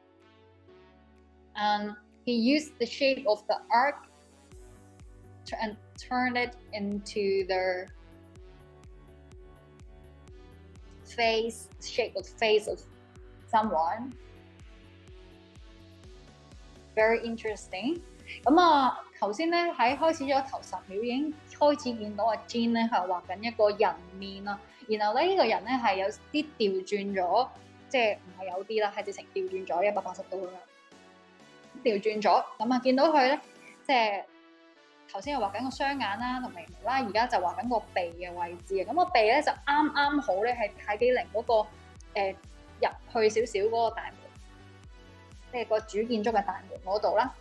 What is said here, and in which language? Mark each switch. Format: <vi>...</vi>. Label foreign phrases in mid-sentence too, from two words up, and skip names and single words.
<en>and he used the shape of the arc and turn it into the shape of face of someone. Very interesting.</en> <yue>咁啊，頭先咧喺開始咗頭10秒已經開始見到阿 Jean 咧係畫緊一個人面啦，然後咧呢個人咧係有啲調轉咗，即係唔係有啲啦，係直情調轉咗180度咁樣，調轉咗。咁啊見到佢咧，即係頭先係畫緊個雙眼啦同眉毛啦，而家就畫緊個鼻嘅位置啊。咁個鼻咧就啱好咧係喺紀靈嗰個入去少少嗰個大門，即係個主建築嘅大門嗰度啦。</yue>